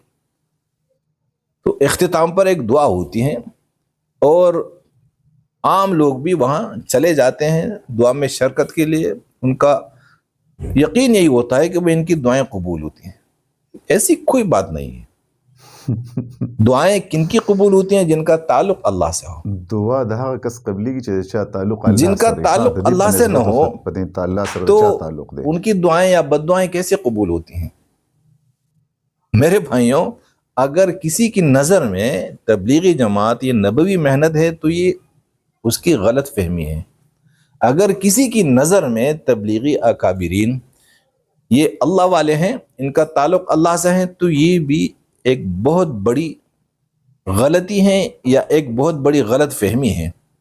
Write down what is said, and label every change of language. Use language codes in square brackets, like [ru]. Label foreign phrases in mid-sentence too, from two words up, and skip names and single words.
[ur] تو اختتام پر ایک دعا ہوتی ہے، اور عام لوگ بھی وہاں چلے جاتے ہیں دعا میں شرکت کے لیے. ان کا یقین یہی ہوتا ہے کہ بھائی ان کی دعائیں قبول ہوتی ہیں. ایسی کوئی بات نہیں ہے. دعائیں کن کی قبول ہوتی ہیں؟ جن کا تعلق اللہ سے ہو، [ps] دعا د هغه کس قبلېږي چې چا تعلق الله [ur] جن کا [ps] سره [ur] تعلق [ps] د دې [ur] اللہ [ps] په [ur] سے نہ [ps] نسبت [ur] ہو [ps] په دې الله سره [ur] تو [ps] چا تعلق دی. [ur] ان کی دعائیں یا بد دعائیں کیسے قبول ہوتی ہیں؟ میرے بھائیوں، اگر کسی کی نظر میں تبلیغی جماعت یہ نبوی محنت ہے تو یہ اس کی غلط فہمی ہے. اگر کسی کی نظر میں تبلیغی اکابرین یہ اللہ والے ہیں، ان کا تعلق اللہ سے ہے، تو یہ بھی ایک بہت بڑی غلطی ہے یا ایک بہت بڑی غلط فہمی ہے.